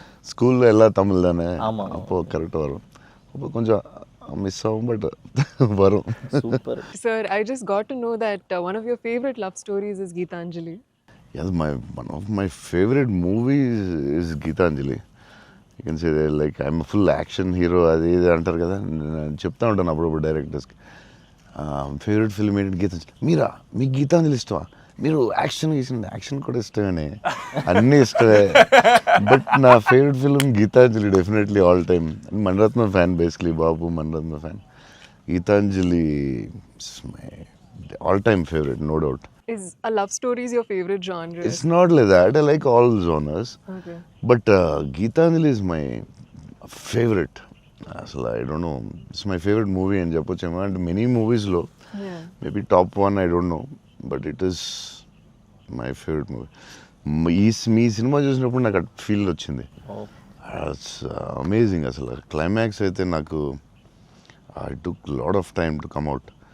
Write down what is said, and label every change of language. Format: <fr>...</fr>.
<ta>ஸ்கூலில் எல்லாம் தமிழ் தானே, அப்போது கரெக்டாக வரும். அப்போ கொஞ்சம் மிஸ் ஆகும், பட் வரும்.</ta> <en>Super. Sir, I just got to know that one of your favorite love stories is Geetanjali. Yes, one of my favorite movies is Geetanjali. You can say that, like, I'm a full action hero.</en> <te>అది ఇది అంటారు కదా, నేను చెప్తా ఉంటాను అప్పుడప్పుడు డైరెక్టర్స్కి. Favourite film ఏంటి? గీతాంజలి. మీరా, మీకు గీతాంజలి ఇష్టమా? మీరు యాక్షన్ కూడా ఇష్టమే, అన్నీ ఇష్టమే. బట్ నా favourite film Gitanjali definitely all time. Mani Ratnam fan, basically Babu Mani Ratnam fan.</te> <en>Geetanjali my all time favourite, no doubt. Is a love story is your favorite genre? It's not like that. I like all genres. Okay. But Geetanjali is my favorite. అసలు I don't know, it's my favourite movie</en> <te>అని చెప్పొచ్చేమో. అంటే many మూవీస్లో</te> <en>Yeah. Maybe top 1 I don't know, but it is my favourite movie.</en> <te>మీ cinema చూసినప్పుడు నాకు at feel వచ్చింది.</te> <en>It's amazing.</en> <te>అసలు climax అయితే నాకు</te> <en>I took lot of time to come out.</en>